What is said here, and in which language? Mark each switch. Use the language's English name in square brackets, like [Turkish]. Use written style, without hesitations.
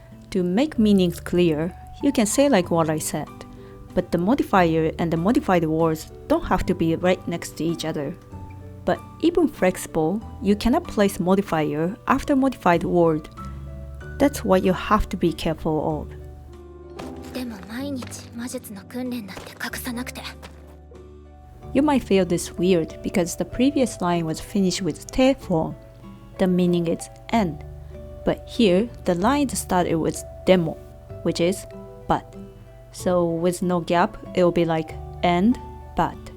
[English] To make meanings clear, you can say like what I said, but the modifier and the modified words don't have to be right next to each other. But even flexible, you cannot place modifier after modified word. That's what you have to be careful of. [Japanese] でも毎日魔術の訓練だって隠さなくて。 [English] You might feel this weird because the previous line was finished with te form. The meaning is and. But here, the line started with demo, which is but. So with no gap, it will be like and but.